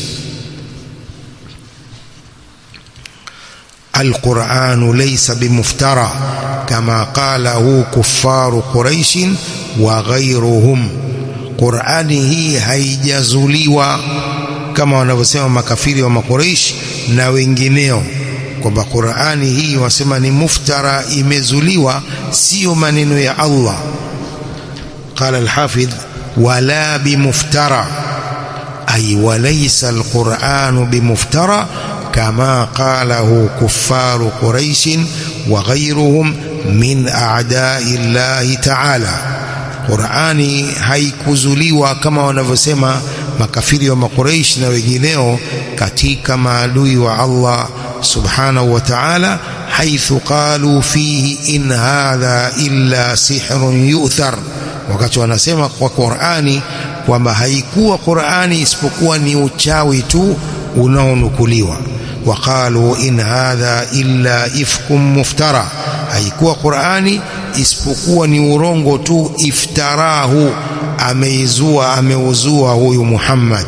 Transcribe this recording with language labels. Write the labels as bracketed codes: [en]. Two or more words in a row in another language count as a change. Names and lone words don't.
[ar] القرآن ليس بمفترى كما قاله كفار قريش وغيرهم, [sw] Qur'ani hii haijazuliwa kama wanavyosema makafiri wa Makuraish na wengineo, kwamba Qur'ani hii wasema ni muftara, imezuliwa, sio maneno ya Allah. [ar] قال الحافظ ولا بمفترى, أي وليس القرآن بمفترى كما قاله كفار قريش وغيرهم من أعداء الله تعالى. [sw] Qur'ani haikuzuliwa kama wanavyosema makafiri wa Makuraish na wengineo katika maadui wa Allah [ar] سبحانه وتعالى, حيث قالوا فيه إن هذا إلا سحر يؤثر, [sw] wakati wanasema kwa Qur'ani kwamba haikuwa Qur'ani isipokuwa ni uchawi tu unaonukuliwa. [ar] وقالوا إن هذا إلا إفك مفترى, [sw] haikuwa Qur'ani isipokuwa ni urongo tu, iftarahu, ameuzua huyu Muhammad.